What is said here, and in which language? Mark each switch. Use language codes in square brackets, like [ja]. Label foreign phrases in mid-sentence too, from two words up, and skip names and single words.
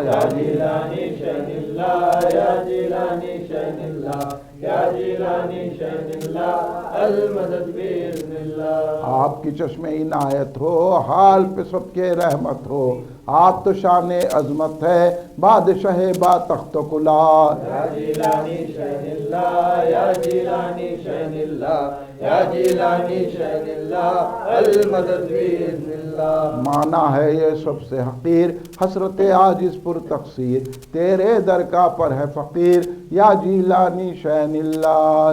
[ar] یا جیلانی شہن اللہ یا جیلانی شہن اللہ یا جیلانی شہن اللہ المدد باذن اللہ [ur] آپ کی چشم عنایت ہو حال پہ سب کے رحمت ہو آپ تو شان عظمت ہے بادشاہ با تخت و کلا [ar] یا جیلانی شہن اللہ یا جیلانی شہن اللہ یا جیلانی شہن اللہ المدد باذن اللہ [ur] مانا ہے یہ سب سے حقیر حسرت عاجز پر تقصیر تیرے در کا پر ہے فقیر [ar] یا جیلانی شہن اللہ